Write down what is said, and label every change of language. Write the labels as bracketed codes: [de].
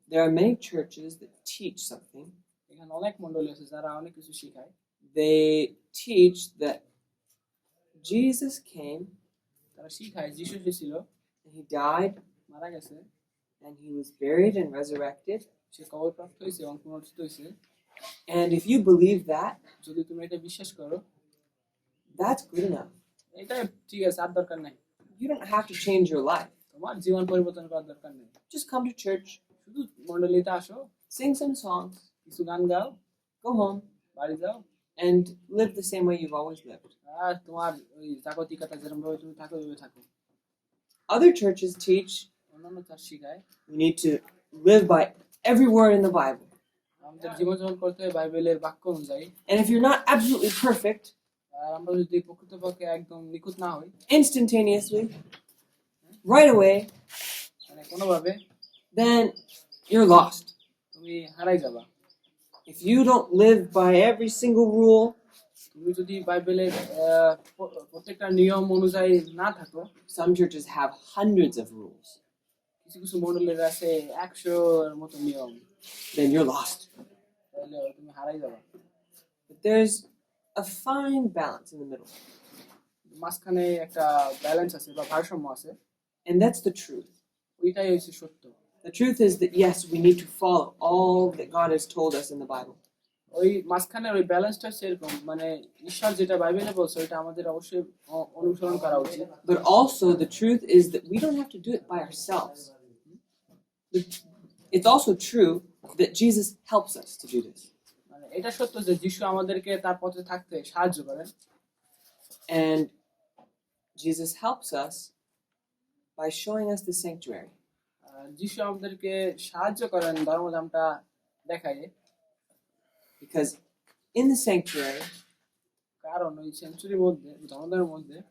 [en] There are many churches that teach something. [bn] এখানে অনেক মণ্ডলী আছে যারা অনেক কিছু শেখায়। [en] They teach that Jesus came, [bn] তারা শিখায় যিশু যে ছিল, [en] and he died, [bn] মারা গেছে, [en] and he was buried and resurrected. [bn] সে কবরপ্রাপ্ত হয়েছে এবং পুনরুত্থিত হয়েছে। [en] And if you believe that, [bn] যদি তুমি এটা বিশ্বাস করো, [en] that's good enough. [bn] এটা ঠিক আছে, আর দরকার নাই। [en] You don't have to change your life. [bn] তোমার জীবন পরিবর্তন করার দরকার নেই। [en] Just come to church, [bn] শুধু মণ্ডলীতে আসো, [en] sing some songs, [bn] কিছু গান গাও, [en] go home, [bn] বাড়ি যাও, [en] and live the same way you've always lived. [bn] আর তোমার ওই জাগতিকতা যেরকম ভাবে তুমি থাকো ওইভাবে থাকো। [en] Other churches teach [bn] অন্যান্য চার্চ শিখায় [en] we need to live by every word in the Bible. [bn] আমাদের জীবনযাপন করতে হয় বাইবেলের বাক্য অনুযায়ী। [en] And if you're not absolutely perfect, [bn] আর আমরা যদি প্রকৃতপক্ষে একদম নিখুঁত না হই, [en] instantaneously, right away, [bn] মানে কোনোভাবে, [en] then you're lost. [bn] তুমি হারাই যাবা। [en] If you don't live by every single rule, [bn] তুমি যদি বাইবেলের প্রত্যেকটা নিয়ম অনুযায়ী না থাকো, [en] some churches have hundreds of rules, [bn] কিছু কিছু মণ্ডলীর আছে 100-এর মতো নিয়ম, [en] then you're lost. [bn] তাহলে তুমি হারাই যাবা। [en] But there's a fine balance in the middle, [bn] মাঝখানে একটা ব্যালেন্স আছে বা ভারসাম্য আছে, [en] and that's the truth. [bn] ওইটাই হচ্ছে সত্য। [en] The truth is that yes, we need to follow all that God has told us in the Bible. [bn] ওই মাঝখানের ওই ব্যালেন্সটা হচ্ছে এরকম, মানে ঈশ্বর যেটা বাইবেলে বলছে ওইটা আমাদের অবশ্যই অনুসরণ করা উচিত। [en] But also the truth is that we don't have to do it by ourselves. It's also true that Jesus helps us to do this. [bn] মানে এটা সত্য যে যিশু আমাদেরকে তার পথে থাকতে সাহায্য করেন, [en] And Jesus helps us by showing us the sanctuary. [bn] যিশু আমাদেরকে সাহায্য করেন ধর্মধামটা দেখায়, [en] Because in the sanctuary, [bn] কারণ ওই সেঞ্চুরির মধ্যে, ধর্মধামের মধ্যে